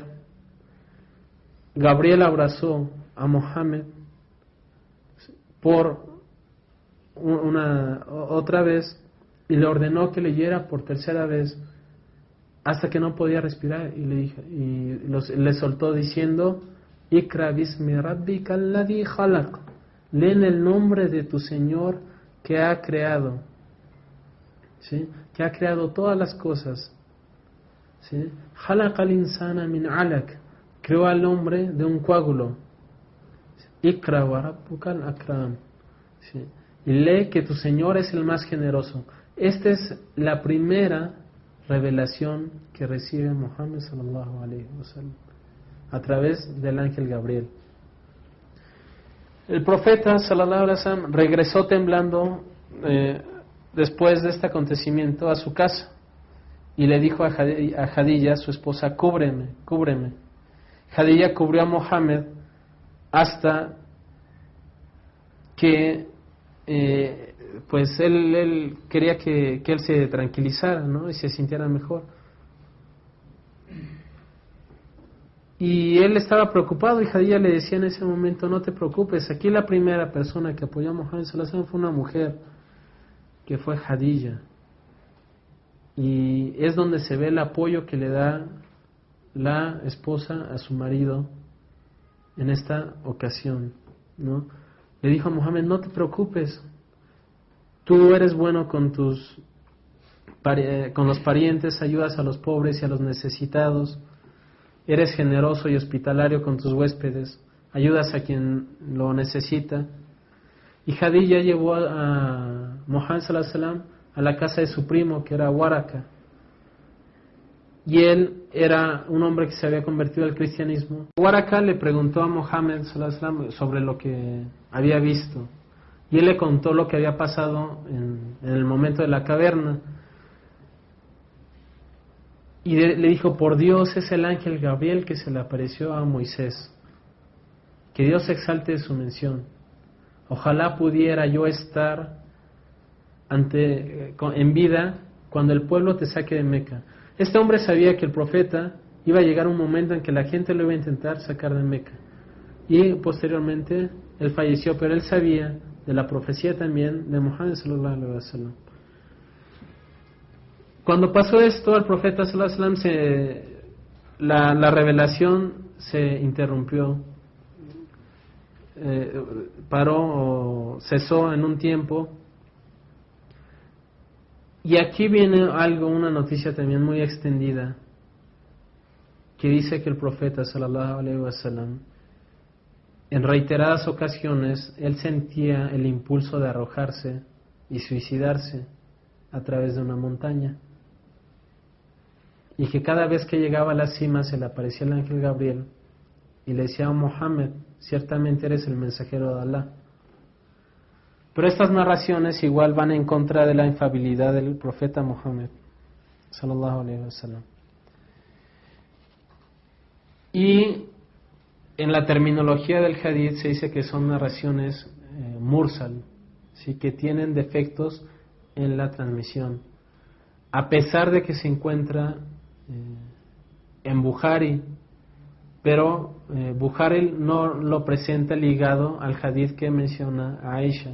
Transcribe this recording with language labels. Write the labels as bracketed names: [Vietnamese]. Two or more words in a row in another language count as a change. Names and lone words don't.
[Spanish] Gabriel abrazó a Mohammed por otra vez y le ordenó que leyera por tercera vez hasta que no podía respirar, y le soltó diciendo: [Arabic] اقرأ باسم ربك الذي خلق, [Spanish] lee en el nombre de tu Señor que ha creado, ¿sí? Que ha creado todas las cosas, ¿sí? [Arabic] خلق الإنسان من علق, [Spanish] creó al hombre de un coágulo. [Arabic] اقرأ وربك الأكرم, [Spanish] ¿sí? Y lee que tu Señor es el más generoso. Esta es la primera revelación que recibe Muhammad [Arabic] صلى الله عليه وسلم [Spanish] a través del ángel Gabriel. El profeta [Arabic] صلى الله عليه وسلم [Spanish] regresó temblando después de este acontecimiento a su casa y le dijo a Jadilla, su esposa: cúbreme, cúbreme. Jadilla cubrió a Muhammad hasta que pues él quería que él se tranquilizara, ¿no? Y se sintiera mejor. Y él estaba preocupado y Jadilla le decía en ese momento: no te preocupes, aquí la primera persona que apoyó a Muhammad [Arabic] صلى الله عليه وسلم [Spanish] fue una mujer, que fue Jadilla. Y es donde se ve el apoyo que le da la esposa a su marido en esta ocasión, ¿no? Le dijo a Muhammad: no te preocupes, tú eres bueno con con los parientes, ayudas a los pobres y a los necesitados, eres generoso y hospitalario con tus huéspedes, ayudas a quien lo necesita. Y Khadija llevó a Muhammad [Arabic] صلى الله عليه وسلم [Spanish] a la casa de su primo, que era Waraka, y él era un hombre que se había convertido al cristianismo. Waraka le preguntó a Muhammad [Arabic] صلى الله عليه وسلم [Spanish] sobre lo que había visto, y él le contó lo que había pasado en el momento de la caverna. Y le dijo: por Dios, es el ángel Gabriel que se le apareció a Moisés. Que Dios exalte su mención. Ojalá pudiera yo estar en vida cuando el pueblo te saque de Meca. Este hombre sabía que el profeta iba a llegar un momento en que la gente lo iba a intentar sacar de Meca. Y posteriormente él falleció, pero él sabía de la profecía también de Muhammad [Arabic] صلى الله عليه وسلم. [Spanish] Cuando pasó esto, al profeta [Arabic] صلى الله عليه وسلم [Spanish] la revelación se interrumpió, paró o cesó en un tiempo. Y aquí viene una noticia también muy extendida, que dice que el profeta [Arabic] صلى الله عليه وسلم, [Spanish] en reiteradas ocasiones, él sentía el impulso de arrojarse y suicidarse a través de una montaña. Y que cada vez que llegaba a la cima se le aparecía el ángel Gabriel y le decía: Mohammed, ciertamente eres el mensajero de Alá. Pero estas narraciones igual van en contra de la infalibilidad del profeta Muhammad [Arabic] صلى الله عليه وسلم. [Spanish] Y en la terminología del hadith se dice que son narraciones mursal, ¿sí? Que tienen defectos en la transmisión, a pesar de que se encuentra en Bukhari, pero Bukhari no lo presenta ligado al hadith que menciona a Aisha.